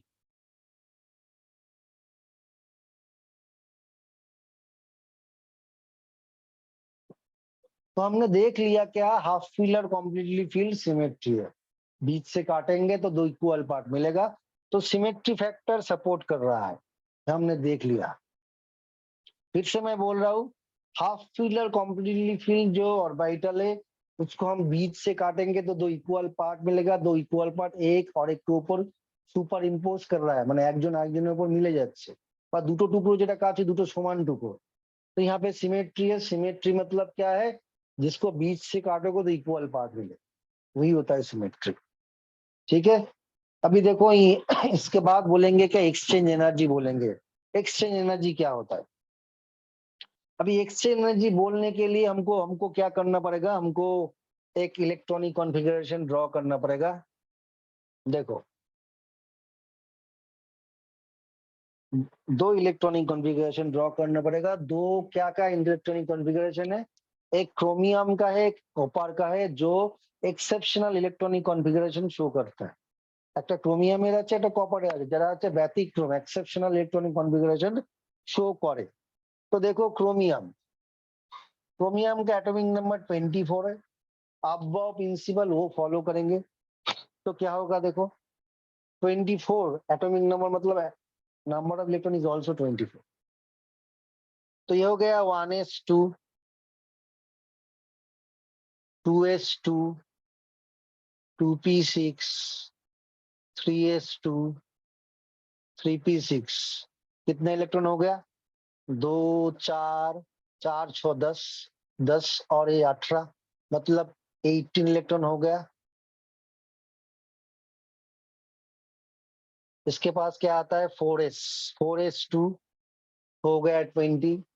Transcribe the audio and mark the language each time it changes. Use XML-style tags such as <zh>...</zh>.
<hi>तो हमने देख लिया क्या, हाफ फील्ड और कॉम्प्लीटली फील्ड सिमेट्री है, बीच से काटेंगे तो दो इक्वल पार्ट मिलेगा। तो सिमेट्री फैक्टर सपोर्ट कर रहा है, हमने देख लिया। फिर से मैं बोल रहा हूँ, हाफ फील्ड और कॉम्प्लीटली फील्ड जो ऑर्बिटल है उसको हम बीच से काटेंगे तो दो इक्वल पार्ट मिलेगा। दो इक्वल पार्ट एक और एक के ऊपर সুপার ইম্পোজ कर रहा है,</hi> <bn>মানে একজন আরেকজনের উপর মিলে যাচ্ছে, বা দুটো টুকরো যেটা কাছে দুটো সমান টুকরো।</bn> <hi>तो यहाँ पे सिमेट्री है, सिमेट्री मतलब क्या है, जिसको बीच से काटोगे तो इक्वल पार्ट मिले, वही होता है सिमेट्री। ठीक है, अभी देखो इसके बाद बोलेंगे क्या, एक्सचेंज एनर्जी बोलेंगे। एक्सचेंज एनर्जी क्या होता है, अभी एक्सचेंज एनर्जी बोलने के लिए हमको हमको क्या करना पड़ेगा, हमको एक इलेक्ट्रॉनिक कॉन्फ़िगरेशन ड्रॉ करना पड़ेगा। देखो, दो इलेक्ट्रॉनिक कॉन्फ़िगरेशन ड्रॉ करना पड़ेगा। दो क्या क्या इलेक्ट्रॉनिक कॉन्फ़िगरेशन है? एक क्रोमियम का है, एक कॉपर का है, जो एक्सेप्शनल इलेक्ट्रॉनिक कॉन्फ़िगरेशन शो करता है।</hi> <bn>একটা ক্রোমিয়ামের আছে, একটা কপারের আছে, যারা হচ্ছে ব্যতিক্রম এক্সেপশনাল ইলেকট্রনিক কনফিগারেশন শো করে।</bn> <hi>तो देखो क्रोमियम, क्रोमियम का एटॉमिक नंबर 24 है। अबव प्रिंसिपल वो फॉलो करेंगे तो क्या होगा? देखो 24 एटॉमिक नंबर मतलब number of electron is also 24। तो ये हो गया 1s2, 2s2, 2p6, 3s2, 3p6। कितने इलेक्ट्रॉन हो गया? 2, 4, 4, 6, 10, 10 और ये 18, मतलब 18 इलेक्ट्रॉन हो गया। इसके पास क्या आता है? 4s, 4s2 हो गया 20।</hi>